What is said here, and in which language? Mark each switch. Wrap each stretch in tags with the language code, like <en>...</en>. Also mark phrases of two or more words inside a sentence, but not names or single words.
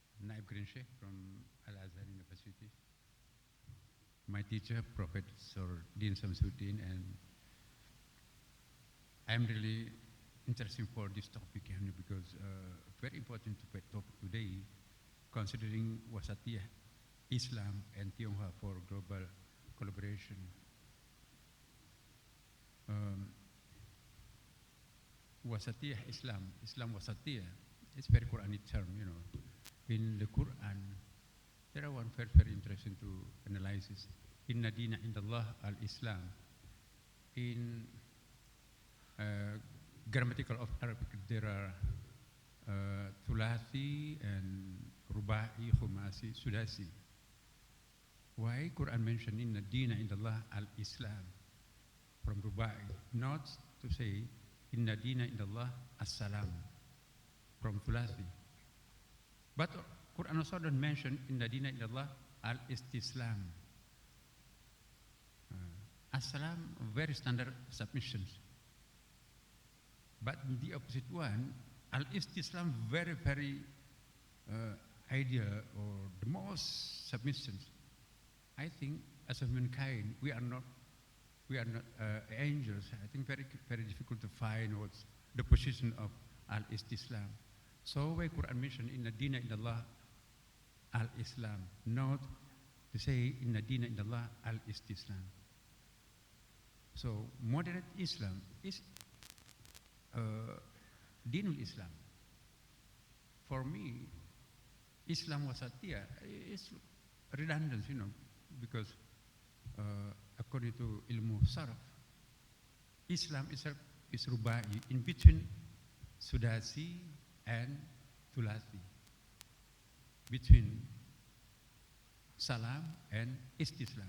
<en>Naib Green Sheikh from Al-Azhar University. My teacher, Professor Dean Samsuddin, and I'm really interested for this topic because very important topic today, considering Wasatiyah Islam and Tionghoa for global collaboration. Wasatiyah Islam, Islam Wasatiyah, it's a very Quranic term, In the Quran, there are one very, very interesting to analysis.</en> <ar>إن الدين عند الله الإسلام.</ar> <en>In grammatical of Arabic, there are thulathi and</en> <ar>رباعي، خماسي، سداسي.</ar> <en>Why Quran mentioned</en> <ar>إن الدين عند الله الإسلام</ar> <en>from rubai? Not to say</en> <ar>إن الدين عند الله السلام</ar> <en>from thulathi. But Quran also don't mention</en> <ar>إن الدين عند الله الاستسلام.</ar> <en>As-salam, very standard submissions. But the opposite one, al-istislam, very, very ideal or the most submissions. I think as a mankind, we are not angels. I think very, very difficult to find what's the position of al-istislam. So why Quran mentioned</en> <ar>إن الدين عند الله الإسلام,</ar> <en>not to say</en> <ar>إن الدين عند الله الاستسلام.</ar> <en>So moderate Islam is</en> <ar>دين الإسلام.</ar> <en>For me, Islam Wasatiyah is redundant, because according to</en> <ar>علم الصرف,</ar> <en>Islam is rubai, in between sudasi and thulathi, between salam and istislam.</en>